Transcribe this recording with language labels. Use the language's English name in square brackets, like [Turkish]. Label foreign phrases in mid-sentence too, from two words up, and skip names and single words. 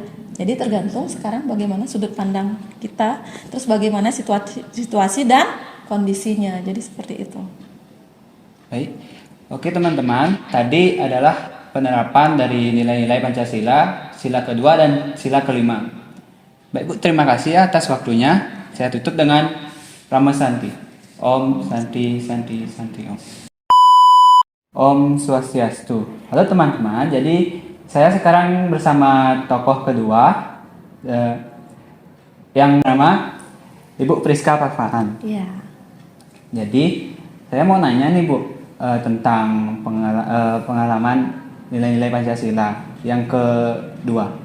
[Indonesian] Jadi tergantung sekarang bagaimana sudut pandang kita, terus bagaimana situasi dan kondisinya. Jadi seperti itu. Baik. Oke teman-teman, tadi adalah penerapan dari nilai-nilai Pancasila, sila kedua dan sila kelima. Baik Bu, terima kasih ya atas waktunya. Saya tutup dengan Rama Santi. [Sanskrit] ॐ शान्तिः शान्तिः शान्तिः ॐ. ॐ स्वस्त्यस्तु. [Indonesian] Halo teman-teman, jadi saya sekarang bersama tokoh kedua yang bernama Ibu Priska Parfaan. Iya. Jadi saya mau nanya nih Bu tentang pengalaman nilai-nilai Pancasila yang kedua.